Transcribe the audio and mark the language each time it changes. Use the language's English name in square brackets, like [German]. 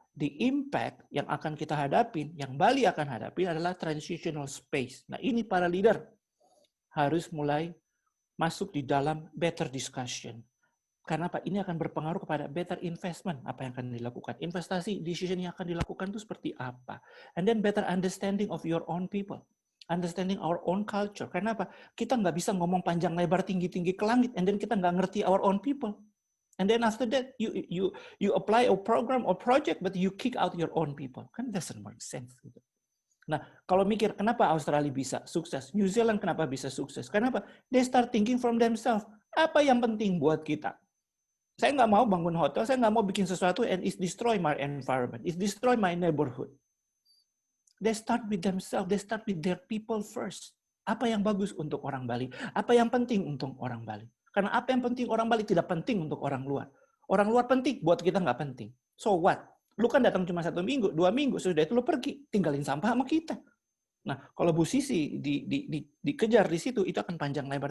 [English] the impact [Indonesian] yang akan kita hadapin, yang Bali akan hadapi adalah transitional space. Nah, ini para leader harus mulai masuk di dalam better discussion. Karena apa? Ini akan berpengaruh kepada better investment, apa yang akan dilakukan. Investasi, decision yang akan dilakukan itu seperti apa. [English] And then better understanding of your own people. Understanding our own culture. [Indonesian] Karena apa? Kita nggak bisa ngomong panjang lebar tinggi-tinggi ke langit, and then kita nggak ngerti [English] our own people. And then after that, you apply a program or project, but you kick out your own people. [Indonesian] Kan [English] doesn't make sense. [Indonesian] Gitu. Nah, kalau mikir, kenapa Australia bisa sukses? New Zealand kenapa bisa sukses? Kenapa? [English] They start thinking from themselves. [Indonesian] Apa yang penting buat kita? Saya nggak mau bangun hotel, saya nggak mau bikin sesuatu [English] and it destroy my environment, it destroy my neighborhood. They start with themselves, they start with their people first. [Indonesian] Apa yang bagus untuk orang Bali? Apa yang penting untuk orang Bali? Karena apa yang penting orang Bali tidak penting untuk orang luar. Orang luar penting, buat kita nggak penting. [English] So what? [Indonesian] Lu kan datang cuma 1 minggu, 2 minggu, sudah itu lu pergi, tinggalin sampah sama kita. Nah, kalau Bu Sisi dikejar di situ, itu akan panjang lebar.